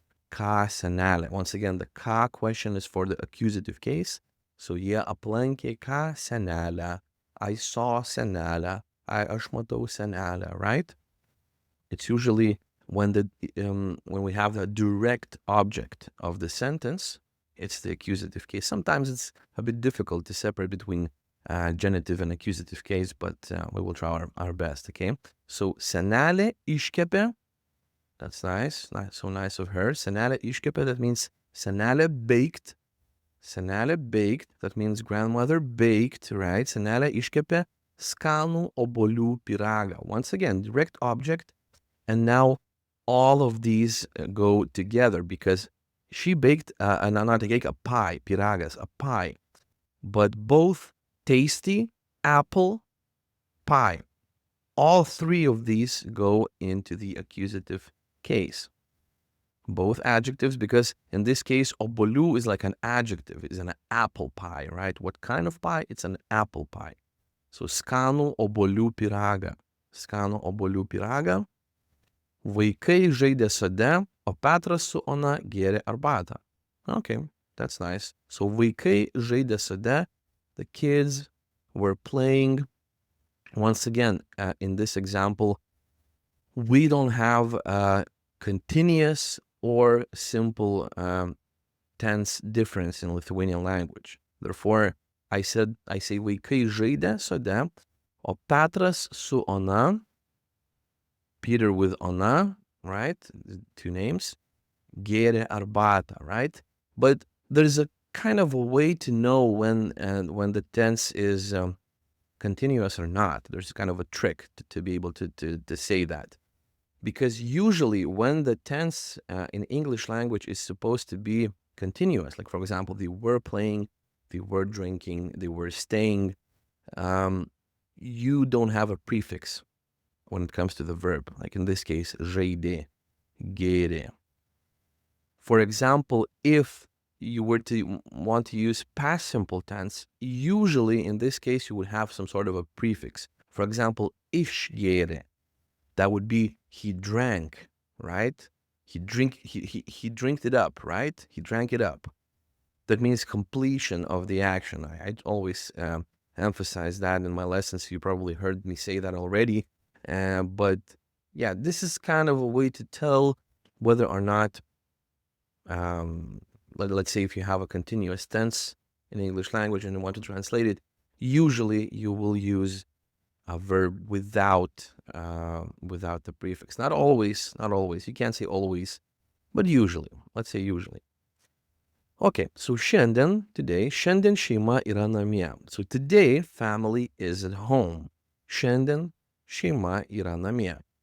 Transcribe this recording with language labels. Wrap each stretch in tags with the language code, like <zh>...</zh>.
<lt>Ką senelė.</lt> <en>Once again, the ką question is for the accusative case.</en> <lt>So jie aplankė ką senelę.</lt> <en>I saw</en> <lt>senelę. Aš matau senelę, right?</lt> <en>It's usually when we have the direct object of the sentence, it's the accusative case. Sometimes it's a bit difficult to separate between genitive and accusative case, but we will try our best, okay? So,</en> <lt>senelė iškepė,</lt> <en>that's nice, so nice of her.</en> <lt>Senelė iškepė,</lt> <en>that means senelė baked. Senelė baked, that means grandmother baked, right?</en> <lt>Senelė iškepė skanų obuolių pyragą.</lt> <en>Once again, direct object, and now all of these go together because she baked, not a cake, a pie, pyragas, a pie. But both tasty, apple, pie. All three of these go into the accusative case. Both adjectives, because in this case, obuolių is like an adjective, it's an apple pie, right? What kind of pie? It's an apple pie.</en> <lt>So, skanų obuolių pyragą. Skanų obuolių pyragą. Vaikai žaidė sode, o Petras su Ona gėrė arbatą.</lt> <en>Okay, that's nice. So,</en> <lt>vaikai žaidė sode,</lt> <en>the kids were playing. Once again, in this example, we don't have a continuous or simple tense difference in Lithuanian language. Therefore, I say</en> <lt>vaikai žaidė sode, o Petras su Ona,</lt> <en>Peter with Ona, right? Two names,</en> <lt>gėrė arbatą,</lt> <en>right? But there's a kind of a way to know when the tense is continuous or not. There's kind of a trick to be able to say that. Because usually when the tense in English language is supposed to be continuous, like for example, they were playing, they were drinking, they were staying, you don't have a prefix when it comes to the verb. Like in this case, žaidė, gėrė. For example, if you were to want to use past simple tense, usually in this case, you would have some sort of a prefix. For example, išgėrė, that would be he drank, right? He drank it up, right? He drank it up. That means completion of the action. I always emphasize that in my lessons. You probably heard me say that already. But yeah, this is kind of a way to tell whether or not, let's say if you have a continuous tense in English language and you want to translate it, usually you will use a verb without the prefix. Not always. You can't say always, but usually. Let's say usually. Okay, so today,</en> <lt>šiandien šeima yra namie.</lt> <en>So today, family is at home.</en> <lt>Šiandien šeima yra namie.</lt>